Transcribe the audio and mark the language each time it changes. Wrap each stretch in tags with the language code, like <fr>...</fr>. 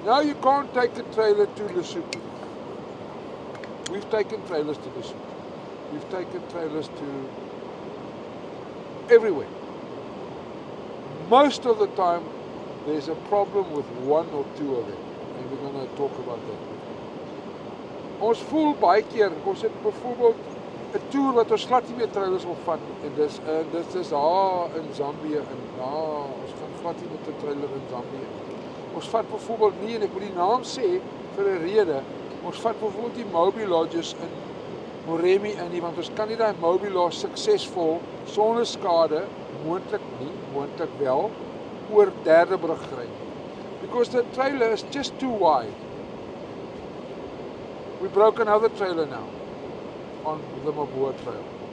<en>Now you can't take a trailer to Lesotho. We've taken trailers to Lesotho. We've taken trailers to everywhere. Most of the time there's a problem with one or two of them. And we're going to talk about that.</en> <af>Ons voel baie keer, ons het byvoorbeeld 'n toer wat ons glad nie meer trailers wil vat nie. En dit is daar in Zambië en ons gaan glad nie met 'n trailer in Zambië. Ons vat byvoorbeeld nie, en ek moet die naam sê vir 'n rede, ons vat byvoorbeeld die Mobi Lodges in Moremi in nie, want ons kan nie daai Mobi Lodge suksesvol sonder skade, moontlik nie, moontlik wel, oor derde brug ry.</af> <en>Because the trailer is just too wide. We broke another trailer now on the Maboa trail.</en>